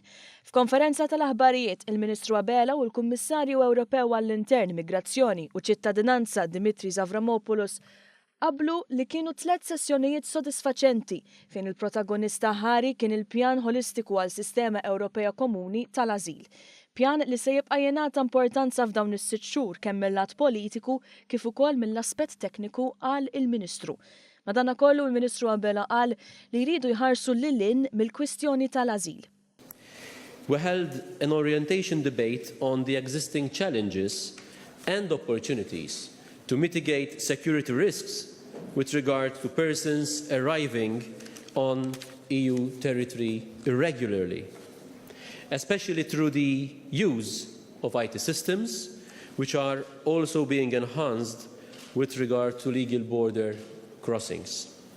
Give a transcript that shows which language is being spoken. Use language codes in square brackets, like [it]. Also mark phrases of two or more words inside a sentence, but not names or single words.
[mt] F'konferenza tal-aħbarijiet, il-Ministru Abela u l-Kummissarju Ewropew għall-Intern, Migrazzjoni u Ċittadinanza Dimitris Avramopoulos qablu li kienu 3 sessjonijiet sodisfaċenti fejn il-protagonista ħari kien il-pjan holistiku għal sistema Ewropea Komuni tal-Ażil. Pjan li se jibqa' jingħata importanza f'dawn is-6 xhur kemm mill-lat politiku kif ukoll mill-aspett tekniku qal il-Ministru. Madankollu il-Ministru Abela qal li jridu jħarsu lil mill-kwistjoni tal-Ażil. [en] We held an orientation debate on the existing challenges and opportunities to mitigate security risks with regard to persons arriving on EU territory irregularly, especially through the use of IT systems, which are also being enhanced with regard to legal border crossings.